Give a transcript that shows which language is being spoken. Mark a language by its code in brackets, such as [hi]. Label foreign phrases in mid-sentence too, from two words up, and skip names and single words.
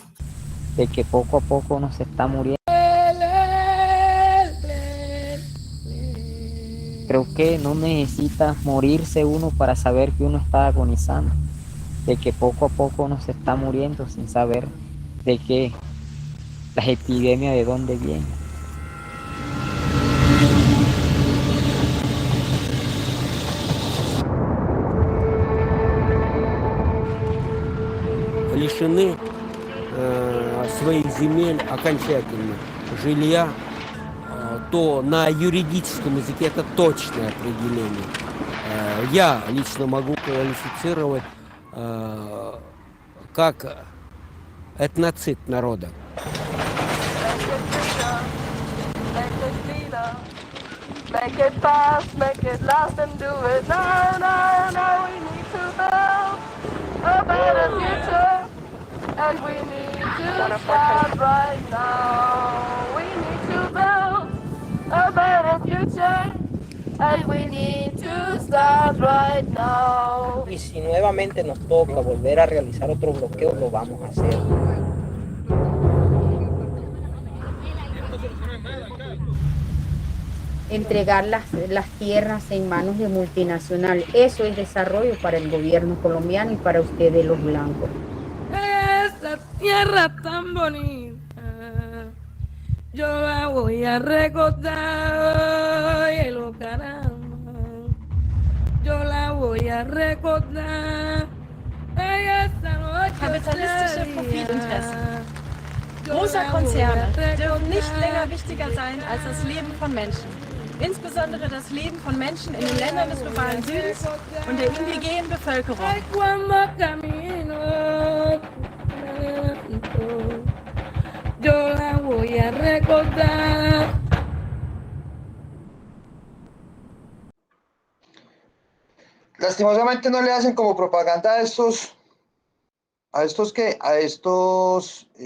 [es] de que poco a poco uno se está muriendo. Creo que no necesita morirse uno para saber que uno está agonizando, de que poco a poco uno se está muriendo sin saber de qué, las epidemias de dónde vienen. [ru] Лишены своих земель окончательно, жилья, то на юридическом языке это точное определение. Я лично могу квалифицировать как этноцид народа. [en] Make it fast, make it last, and do it now, now, now. We need to build a better future, and we need to start right now. We need to build a better future, and we need to start right now. [es] Y si nuevamente nos toca volver a realizar otro bloqueo, lo vamos a hacer. Entregar las tierras en manos de multinacional. Eso es desarrollo para el gobierno colombiano y para ustedes los blancos. Esa tierra tan bonita, yo la voy a recordar, y lo caramba, yo la voy a recordar. [de] Kapitalistische Profitinteressen großer Konzerne dürfen nicht länger wichtiger sein als das Leben von Menschen. Insbesondere das Leben von Menschen in den Ländern des globalen Südens und der indigenen Bevölkerung. [es] Yo la voy a recordar. Lastimosamente no le hacen como propaganda a estos